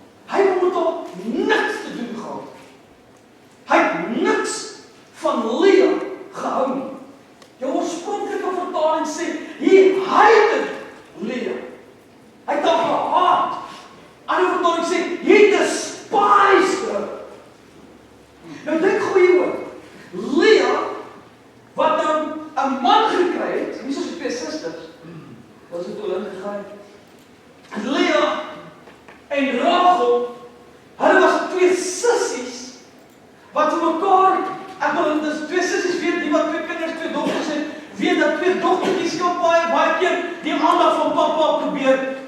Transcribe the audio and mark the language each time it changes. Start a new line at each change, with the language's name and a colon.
Afrikaans: Hy het met haar niks te doen gehad. Hy het niks van Lea gehou nie. Jou oorspronklike vertaling sê,
English: he hated Lea.
Afrikaans: Hy het haar gehaat. Ander vertaling sê,
English: he despised her.
Afrikaans: Nou dink gou hieroor. Lea, wat nou 'n man gekry het, nie soos die twee susters, was het toe ingegaan. Lea en Rachel, hulle was twee sissies, wat vir mekaar, ek wil dis twee sissies weet, die wat twee kinders, twee dogters het, weet dat twee dogtertjies kan baie keer die aandag van papa probeer.